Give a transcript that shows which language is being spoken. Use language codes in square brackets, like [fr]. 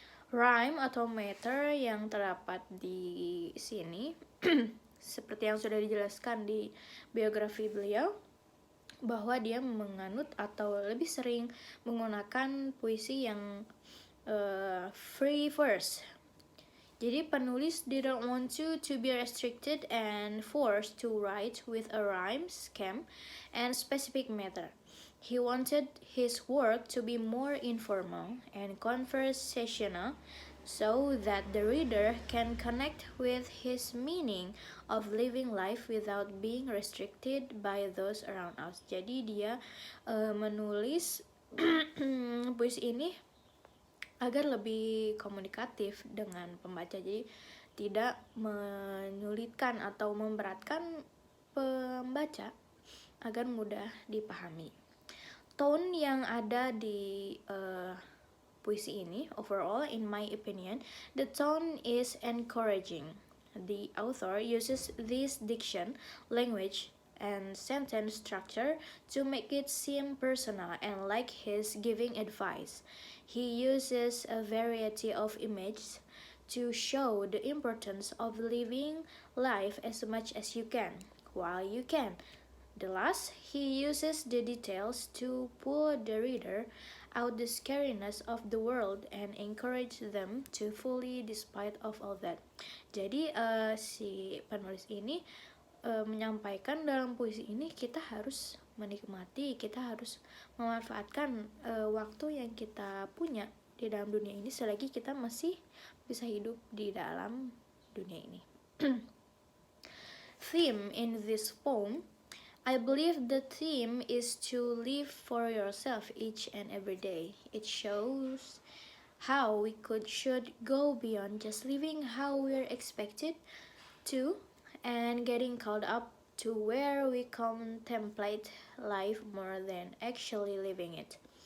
[id] Rhyme atau meter yang terdapat di sini seperti yang sudah dijelaskan di biografi beliau, bahwa dia menganut atau lebih sering menggunakan puisi yang free verse. Jadi penulis [en] didn't want to be restricted and forced to write with a rhyme scheme and specific meter. He wanted his work to be more informal and conversational so that the reader can connect with his meaning of living life without being restricted by those around us. [id] Jadi dia menulis puisi ini agar lebih komunikatif dengan pembaca. Jadi tidak menyulitkan atau memberatkan pembaca agar mudah dipahami. Tone yang ada di puisi ini, [en] overall, in my opinion, the tone is encouraging. The author uses this diction, language, and sentence structure to make it seem personal and like he's giving advice. He uses a variety of images to show the importance of living life as much as you can, while you can. The last, he uses the details to pull the reader out the scariness of the world and encourage them to fully despite of all that. [id] Jadi si penulis ini menyampaikan dalam puisi ini kita harus menikmati, kita harus memanfaatkan waktu yang kita punya di dalam dunia ini selagi kita masih bisa hidup di dalam dunia ini. [en] Theme in this poem, I believe the theme is to live for yourself each and every day. It shows how we should go beyond just living how we're expected to and getting caught up to where we contemplate life more than actually living it.